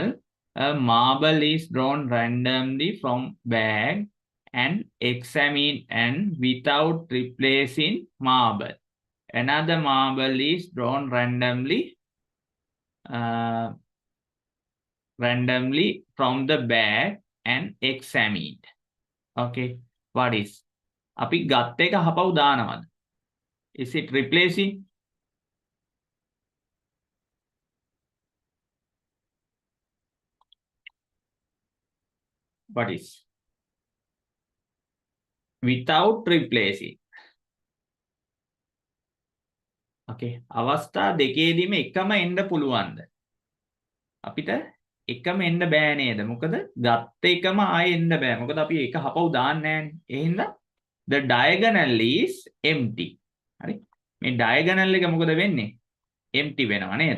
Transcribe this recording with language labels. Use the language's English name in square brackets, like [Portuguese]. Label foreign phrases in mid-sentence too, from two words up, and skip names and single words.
[English] A marble is drawn randomly from bag and examined and without replacing marble. Another marble is drawn randomly from the bag and examined. Okay, what is? [Sinhala] අපි ගත්ත එක හපව් දානවද? [English] Is it replacing? What is? Without replacing. [Sinhala] Okay, අවස්ථා දෙකේදීම එකම එන්න පුළුවන්ද? අපිට එකම එන්න බෑ නේද? මොකද ගත්ත එකම ආයෙ එන්න බෑ. මොකද අපි එක හපව් දාන්නේ නැහැනේ. ඒ හින්දා [English] the diagonal is empty. [Sinhala] හරි. මේ diagonal එක මොකද වෙන්නේ? empty වෙනවා නේද?